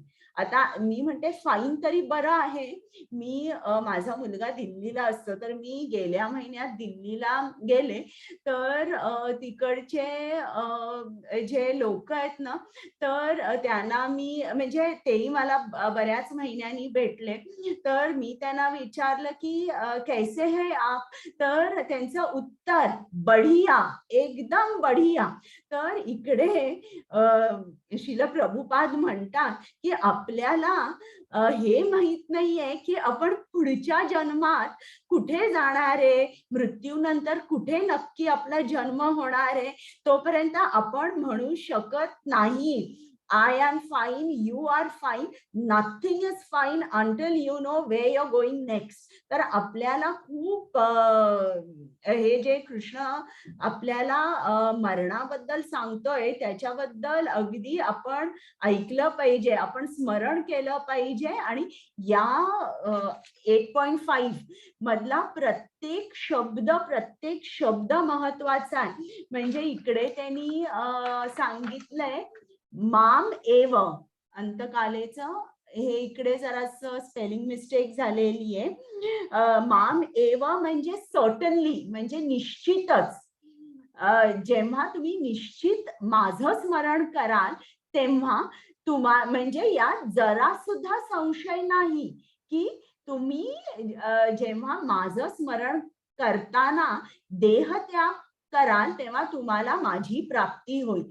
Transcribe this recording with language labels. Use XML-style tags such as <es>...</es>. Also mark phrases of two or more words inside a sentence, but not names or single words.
<mr>आता मी म्हणते फाईन तरी बरं आहे. मी माझा मुलगा दिल्लीला असतो, तर मी गेल्या महिन्यात दिल्लीला गेले, तर तिकडचे जे लोक आहेत ना, तर त्यांना मी म्हणजे तेही मला बऱ्याच महिन्यांनी भेटले, तर मी त्यांना विचारलं की</mr> <hi>कैसे है आप,</hi> <mr>तर त्यांचं उत्तर</mr> <hi>बढिया, एकदम बढिया.</hi> <mr>तर इकडे श्रील प्रभुपाद म्हणतात की आपल्याला हे माहित नाहीये की आपण पुढच्या जन्मात कुठे जाणार आहे, मृत्यूनंतर कुठे नक्की आपला जन्म होणार आहे. तोपर्यंत आपण म्हणू शकत नाही</mr> <en>I am fine, you are fine, nothing is fine until you know where you're going next.</en> <mr>तर आपल्याला खूप हे जे कृष्ण आपल्याला मरणाबद्दल सांगतोय त्याच्याबद्दल अगदी आपण ऐकलं पाहिजे, आपण स्मरण केलं पाहिजे. आणि या 8.5 मधला प्रत्येक शब्द महत्वाचा आहे. म्हणजे इकडे त्यांनी सांगितलंय</mr> <sa>माम एव,</sa> <mr>अंतकालेचं हे इकडे जरासं</mr> <en>spelling mistake</en> <mr>झालेली आहे.</mr> <sa>माम एव</sa> <mr>म्हणजे सर्टनली, म्हणजे निश्चितच. जेव्हा तुम्ही निश्चित माझं स्मरण कराल तेव्हा म्हणजे यात जरा सुद्धा संशय नाही की तुम्ही जेव्हा माझं स्मरण करताना देहत्याग कराल तेव्हा तुम्हाला माझी प्राप्ती होईल.</mr>